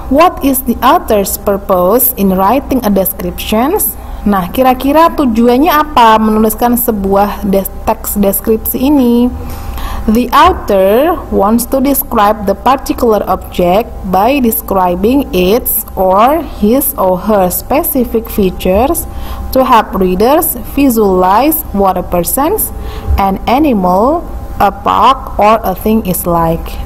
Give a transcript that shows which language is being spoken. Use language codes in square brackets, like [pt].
[en] What is the author's purpose in writing a description? [id] Nah, kira-kira tujuannya apa menuliskan sebuah teks deskripsi ini? [en] The author wants to describe the particular object by describing its or his or her specific features to help readers visualize what a person, an animal, a park, or a thing is like.